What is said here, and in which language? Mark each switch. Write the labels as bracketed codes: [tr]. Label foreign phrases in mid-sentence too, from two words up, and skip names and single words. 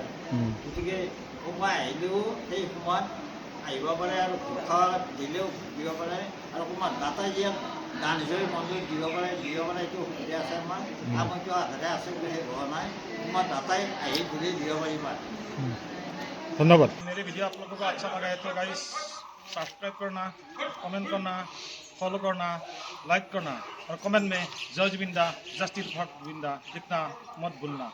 [as] গতিকে সোমাই আহিলেও সেই সময়ত আহিব পাৰে, আৰু ভোখা দিলেও দিব পাৰে, আৰু অকণমান দাতাই যিয়াত দান হিচাপে মন্দিৰত দিব পাৰে এইটো সুবিধা আছে। আমাৰ কিয় আধাৰে আছে বুলি সেই হোৱা নাই, অকণমান দাতাই আহি ঘূৰি দিব পাৰিবা। [hi] धन्यवाद। मेरे वीडियो आप लोगों को अच्छा लगा है तो गाइस सब्सक्राइब करना, कमेंट करना, फॉलो करना, लाइक करना और कमेंट में जय जिबिंदा जस्टिस भक्त बिंदा लिखना मत भूलना।